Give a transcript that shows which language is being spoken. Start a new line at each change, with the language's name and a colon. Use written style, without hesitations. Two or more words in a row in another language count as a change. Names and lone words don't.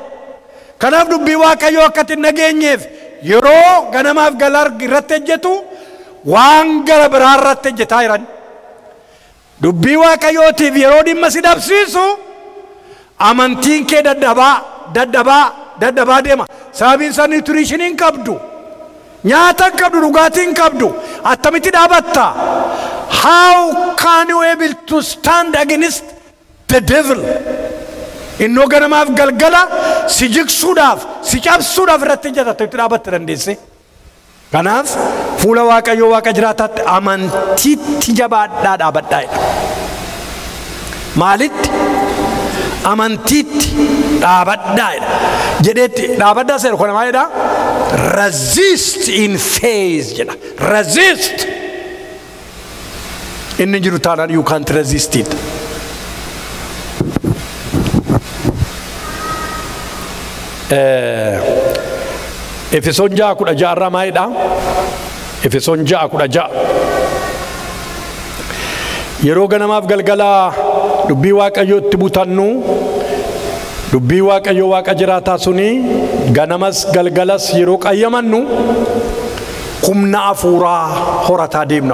Oromo: Kanaaf dubbii waaqayyoo akkatti hin dhageenyeef yeroo ganamaaf galgala irratti hojjetu waan gara biraa irratti hojjetaa jiran. Dubbii waaqayyootiif yeroo dhimma si dhabsiisu amantiin kee dadhabaa deema. Sababiin isaa nutriishinii hin qabdu. Nyaata hin qabdu, dhugaatii hin qabdu. Attamitti dhaabatta?
English: How can you able to stand against the devil?
Oromo: Innoo ganamaaf galgala si jigsuudhaaf, si cabsuudhaaf irratti hojjetatte itti dhaabatte dandeesse. Kanaaf fuula waaqayyoo waaqa jiraataatti amantiitti jabaadhaa dhaabadhaa jedha. Maalitti? Amantiitti dhaabadhaa jedheetti dhaabadhaa seera kana maal jedha?
English: Resist in faith jedha. Resist.
Oromo: Inni jiru taanaan
English: you can't resist it.
Oromo: Efesoon 6:16 irraa maalidha? Efesoon 6:16. Yeroo ganamaaf galgala dubbii waaqayyootti butannu dubbii waaqayyoo waaqa jiraataa suni ganamas galgalas yeroo qayyamannu humna afuuraa horataa deemna.